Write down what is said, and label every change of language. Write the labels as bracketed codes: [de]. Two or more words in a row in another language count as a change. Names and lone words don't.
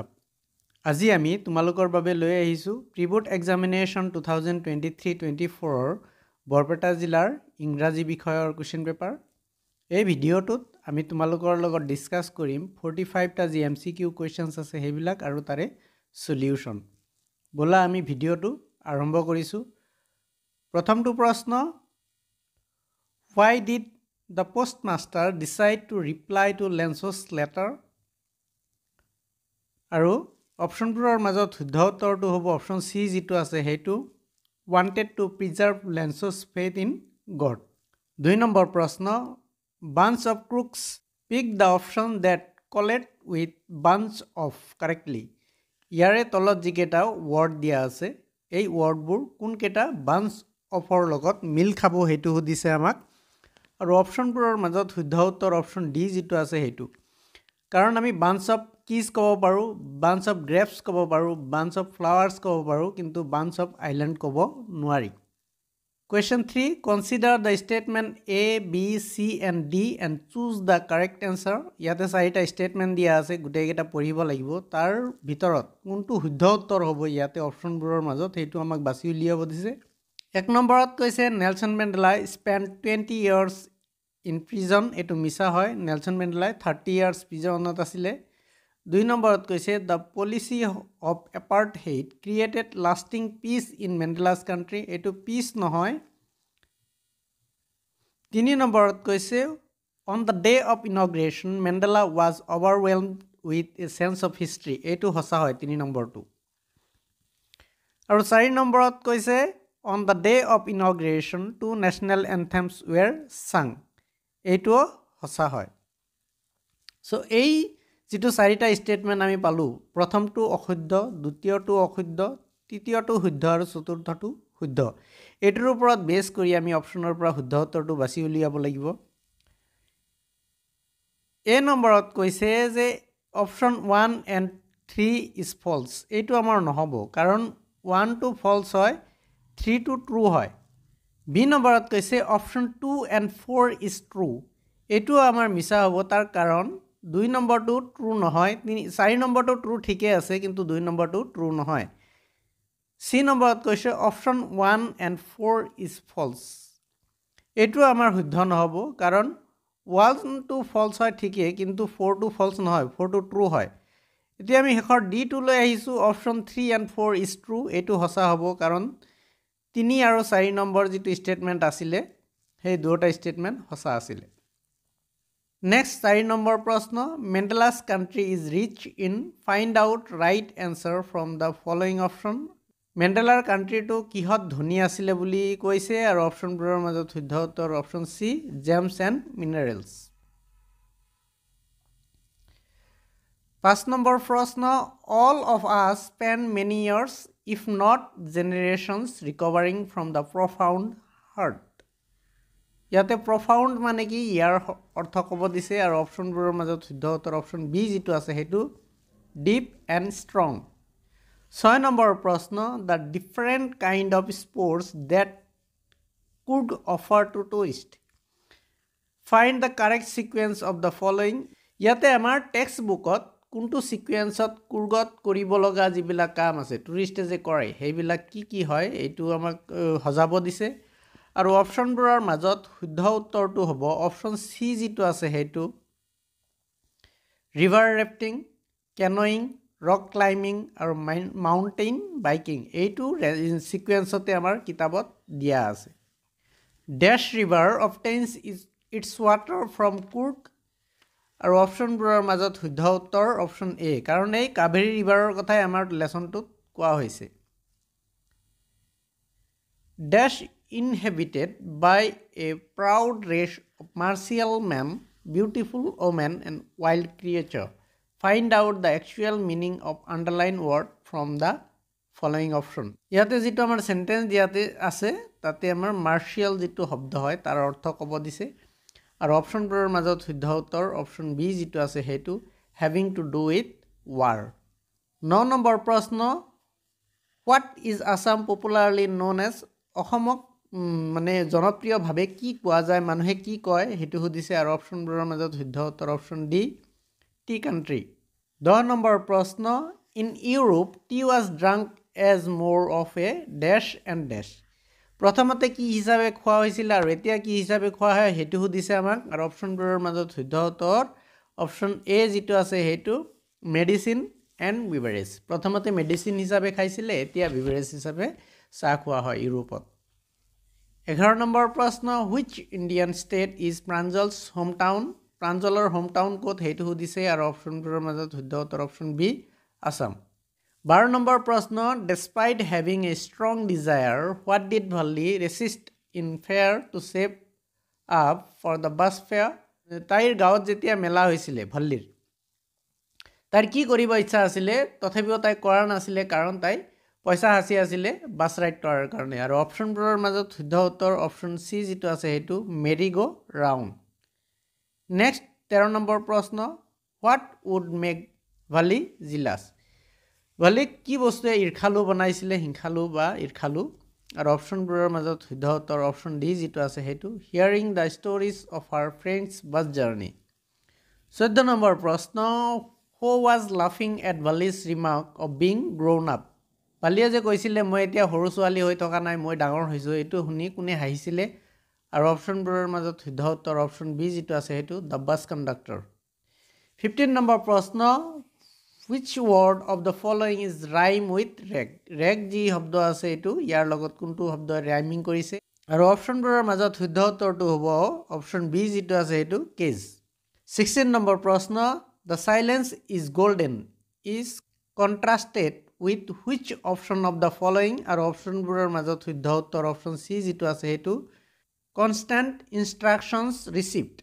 [as] আজি আমি তোমালোকৰ বাবে লৈ আহিছো [en] pre-board examination [as] 2023-24 বৰপেটা জিলাৰ ইংৰাজী বিষয়ৰ [en] question paper. [as] এই ভিডিঅ'টোত আমি তোমালোকৰ লগত ডিসকাস কৰিম 45 টা যি [en] MCQ questions [as] আছে হেবিলাক আৰু তাৰে সলিউশন। বলা আমি ভিডিঅ'টো আৰম্ভ কৰিছো। প্ৰথমটো প্ৰশ্ন, [en] Why did the postmaster decide to reply to Lenzo's letter? [as] আৰু অপশনবোৰৰ মাজত শুদ্ধ উত্তৰটো হ'ব অপশন সি যেটো আছে হেতু [en] wanted to preserve Lenzo's faith in God. [as] 2 নম্বৰ প্ৰশ্ন, [en] bunch of crooks pick the option that collect with bunch of correctly. [as] ইয়াৰে তলত যিকেইটা ওয়াৰ্ড দিয়া আছে এই ওয়াৰ্ডবোৰ কোনকেইটা [en] bunch of [as] ৰ লগত মিল খাব হেতু সুধিছে আমাক। আৰু অপশনবোৰৰ মাজত শুদ্ধ উত্তৰ অপশন ডি যেটো আছে হেতু। কাৰণ আমি [en] bunch of keys [as] ক'ব পাৰো, [en] bunch of grapes [as] ক'ব পাৰো, [en] bunch of flowers [as] ক'ব পাৰো, কিন্তু [en] bunch of island [as] ক'ব নোৱাৰি। [en] Question 3, consider the statement A, B, C and D and choose the correct answer. [as] ইয়াতে চাৰিটা স্টেটমেন্ট দিয়া আছে, গুটেইকেইটা পঢ়িব লাগিব। তাৰ ভিতৰত কোনটো শুদ্ধ উত্তৰ হ'ব ইয়াতে অপশনবোৰৰ মাজত হেতু আমাক বাছি উলিয়াব দিছে। 1 নম্বৰত কৈছে নেলসন মেণ্ডেলা [en] spent 20 years in prison, [as] এটো মিছা হয়। নেলসন মেণ্ডেলা 30 years প্ৰিজনত আছিলে। 2 নম্বৰত কৈছে [en] the policy of apartheid created lasting peace in Mandela's country, [as] এটো peace নহয়। 3 নম্বৰত কৈছে [en] on the day of inauguration Mandela was overwhelmed with a sense of history, [as] এটো সঁচা হয় 3 নম্বৰটো। আৰু 4 নম্বৰত কৈছে [en] on the day of inauguration two national anthems were sung, [as] এটো সঁচা হয়। সো এই যেটো চাৰিটা স্টেটমেন্ট আমি পালো, প্ৰথমটো অশুদ্ধ, দ্বিতীয়টো অশুদ্ধ, তৃতীয়টো শুদ্ধ আৰু চতুৰ্থটো শুদ্ধ। এটোৰ ওপৰত বেছ কৰি আমি অপশনৰ পৰা শুদ্ধ উত্তৰটো বাছি উলিয়াব লাগিব। এ নম্বৰত কৈছে যে অপশন [en] 1 and 3 is false, [as] এটো আমাৰ নহব কাৰণ 1 টো false হয়, 3 টো true হয়। বি নম্বৰত কৈছে অপশন [en] 2 and 4 is true, [as] এটো আমাৰ মিছা হ'ব তাৰ কাৰণ 2 নম্বৰটো true নহয়, 4 নম্বৰটো true ঠিকে আছে কিন্তু 2 নম্বৰটো true নহয়। সি নম্বৰত কৈছে অপশন [en] 1 and 4 is false, [as] এটো আমাৰ শুদ্ধ নহব কাৰণ 1 টো false হয় ঠিকে কিন্তু 4 টো false নহয়, 4 টো true হয়। এতিয়া আমি হেখৰ ডি টো লৈ আহিছো অপশন [en] 3 and 4 is true, [as] এটো সঁচা হ'ব কাৰণ 3 আৰু 4 নম্বৰ যেটো স্টেটমেন্ট আছিলে সেই দুটা স্টেটমেন্ট সঁচা আছিলে। নেক্সট 4 নম্বৰ প্ৰশ্ন, [en] Mandela's country is rich in, find out right answer from the following option. [as] মেণ্ডেলাৰ কাণ্ট্ৰিটো কিহত ধনী আছিলে বুলি কৈছে আৰু অপশনবোৰৰ মাজত শুদ্ধ উত্তৰ অপশন সি [en] gems and minerals. [as] 5 নম্বৰ প্ৰশ্ন, [en] all of us spend many years if not generations recovering from the profound hurt. [as] ইয়াতে profound মানে কি ইয়াৰ অৰ্থ ক'ব দিছে আৰু অপশনবোৰৰ মাজত শুদ্ধ উত্তৰ অপশন বি যেটো আছে হেতু [en] deep and strong। [as] 6 নম্বৰ প্ৰশ্ন, [en] the different kind of sports that could offer to tourist, find the correct sequence of the following. [as] ইয়াতে আমাৰ টেক্সট বুকত কোনটো সিকুৱেন্সত কুৰ্গত কৰিব লগা যিবিলাক কাম আছে টুৰিষ্টে যে কৰে সেইবিলাক কি কি হয় এইটো আমাক হজাব দিছে। আৰু অপশনবোৰৰ মাজত শুদ্ধ উত্তৰটো হ'ব অপশন সি যেটো আছে হেতু [en] river rafting, [as] কেনোয়িং, [en] rock climbing [as] আৰু [en] mountain biking, [as] এইটো সিকুৱেন্সতে আমাৰ কিতাবত দিয়া আছে। [en] dash river obtains its water from [as] কুৰ্গ, আৰু অপশনবোৰৰ মাজত শুদ্ধ উত্তৰ অপশন এ কাৰণ এই কাবেৰী ৰিভাৰৰ কথাই আমাৰ লেসনটোত কোৱা হৈছে। [en] ডেশ inhabited by a proud race of martial men, beautiful women and wild creature, find out the actual meaning of underlined word from the following option. [as] ইয়াতে যেটো আমাৰ সেন্টেন্স দিয়াতে আছে তাতে আমাৰ মার্শিয়াল যেটো শব্দ হয় তাৰ অৰ্থ ক'ব দিছে আৰু অপশনবোৰৰ মাজত শুদ্ধ উত্তৰ অপশন বি যেটো আছে হেতু [en] having to do with war। [as] 9 নম্বৰ প্ৰশ্ন, [en] what is Assam popularly known as, [as] অসমক মানে জনপ্ৰিয়ভাৱে কি কোৱা যায় মানুহে কি কয় হেতু সুধিছে আৰু অপশনবোৰৰ মাজত শুদ্ধ উত্তৰ অপশন ডি [en] tea country. [as] 10 নম্বৰ প্ৰশ্ন [en] in Europe tea was drunk as more of a dash and dash. [as] প্ৰথমতে কি হিচাপে খোৱা হৈছিল আৰু এতিয়া কি হিচাপে খোৱা হয় হেতু সুধিছে আমাক আৰু অপচনবোৰৰ মাজত শুদ্ধ উত্তৰ অপচন এ যেটো আছে হেতু [en] medicine and beverage [as] প্ৰথমতে মেডিসিন হিচাপে খাইছিলে এতিয়া বিভাৰেজ হিচাপে চাহ খোৱা হয় ইউৰোপত 11 নম্বৰ প্ৰশ্ন [en] which Indian state is Pranjal's hometown [as] প্ৰাঞ্জলৰ হোমটাউন কোত হেতু সুধিছে আৰু অপচনবোৰৰ মাজত শুদ্ধ উত্তৰ অপচন বি আসাম 12 নম্বৰ প্ৰশ্ন [en] despite having a strong desire what did Valli resist in fair to save up for the bus fare [as] তাইৰ গাঁৱত যেতিয়া মেলা হৈছিলে ভল্লিৰ তার কি কৰিব ইচ্ছা আছিল তথাপিও তাই কৰা নাছিলে কাৰণ তাই পইচা হাসি আছিলে বাস ৰাইড কৰাৰ কাৰণে আৰু অপচনবোৰৰ মাজত শুদ্ধ উত্তৰ অপচন সি যেটো আছে হেতু [en] merry go round [as] Next, 13 number প্ৰশ্ন [en] what would make Valli jealous? [as] Valli কি বস্তুৱে ইৰখালু বনাইছিলে হিংখালু বা ইৰখালু আৰু অপচনবোৰৰ মাজত শুদ্ধ উত্তৰ অপচন ডি যেটো আছে হেতু [en] hearing the stories of her friends bus journey. [as] 14 নম্বৰ প্ৰশ্ন [en] who was laughing at Valli's remark of being grown up? [as] Valliয়ে যে কৈছিলে মই এতিয়া সৰু ছোৱালী হৈ থকা নাই মই ডাঙৰ হৈছো এটো শুনি কোনে হাঁহিছিলে আৰু অপচনবোৰৰ মাজত শুদ্ধ উত্তৰ অপচন বি যেটো আছে হেতু [en] the bus conductor [as] 15 নম্বৰ প্ৰশ্ন [en] which word of the following is rhyme with rag rag [as] যি শব্দ আছে এটো ইয়াৰ লগত কোনটো শব্দ ৰাইমিং কৰিছে আৰু অপচনবোৰৰ মাজত শুদ্ধ উত্তৰটো হ'ব অপচন বি যেটো আছে হেতু case 16 নম্বৰ প্ৰশ্ন [en] the silence is golden is contrasted with which option of the following [as] আৰু অপচনবোৰৰ মাজত শুদ্ধ উত্তৰ অপচন সি যেটো আছে হেতু [en] constant instructions received.